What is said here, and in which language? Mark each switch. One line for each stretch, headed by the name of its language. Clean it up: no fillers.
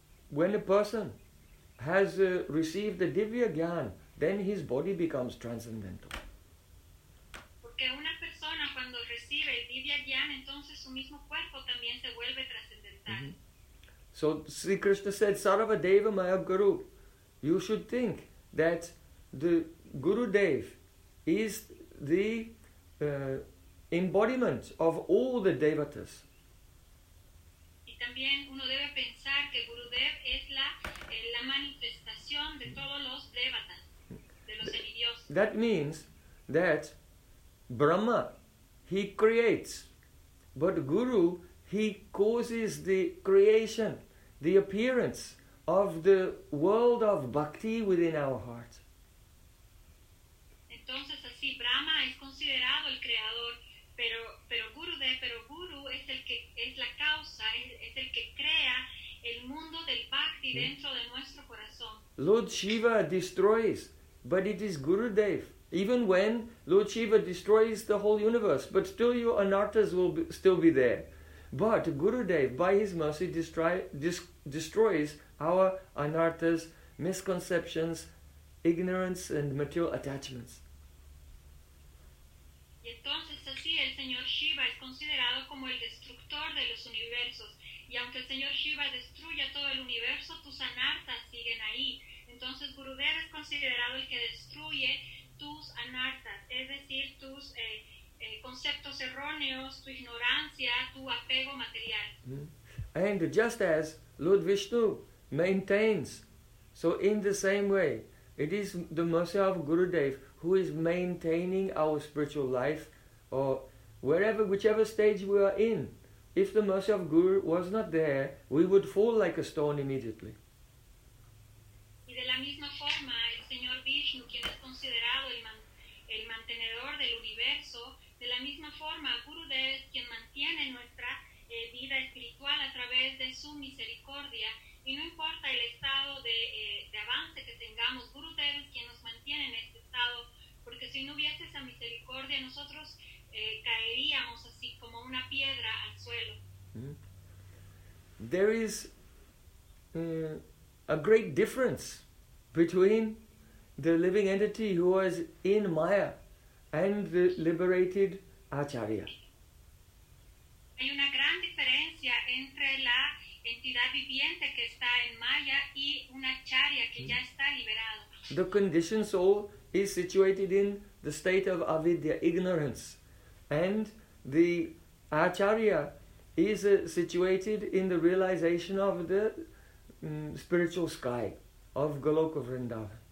English: When a person has received the Divya Gyan, then his body becomes transcendental.
Spanish: Porque una persona cuando recibe el Divya Gyan, entonces su mismo cuerpo también se vuelve trascendental.
English: So Sri Krishna said,
Sanskrit: Sarva Deva Maya Guru,
English: you should think that the Gurudev is the embodiment of all the devatas.
Spanish: Y también uno debe pensar que Gurudev es la manifestación de todos los devatas.
English: That means that Brahma, he creates, but Guru, he causes the creation, the appearance of the world of bhakti within our heart.
Spanish: Entonces así Brahma es considerado el creador, pero Guru es el que es la causa, es el que crea el mundo del bhakti dentro de nuestro corazón.
English: Lord Shiva destroys, but it is Gurudev. Even when Lord Shiva destroys the whole universe, but still your anartas will still be there. But Gurudev, by his mercy, destroys our anartas, misconceptions, ignorance, and material attachments.
Spanish: Y entonces así el señor Shiva es considerado como el destructor de los universos. Y aunque el señor Shiva destruya todo el universo, tus anartas siguen ahí. Entonces Gurudev es considerado el que destruye tus anartas, es decir, tus conceptos erróneos, tu ignorancia, tu apego material.
English: And just as Lord Vishnu maintains, so in the same way, it is the mercy of Gurudev who is maintaining our spiritual life, or wherever, whichever stage we are in. If the mercy of Guru was not there, we would fall like a stone immediately.
Spanish: De Señor Vishnu, quien es considerado el mantenedor del universo, de la misma forma, Gurudev es quien mantiene nuestra vida espiritual a través de su misericordia, y no importa el estado de avance que tengamos, Gurudev es quien nos mantiene en este estado, porque si no hubiese esa misericordia, nosotros caeríamos así como una piedra al suelo.
English: There is a great difference between the living entity who was in Maya and the liberated Acharya.
Spanish: Hay una gran diferencia entre la entidad viviente que está en Maya y un Acharya que ya está liberado.
English: The conditioned soul is situated in the state of avidya, ignorance, and the Acharya is situated in the realization of the spiritual sky of Goloka Vrindavan.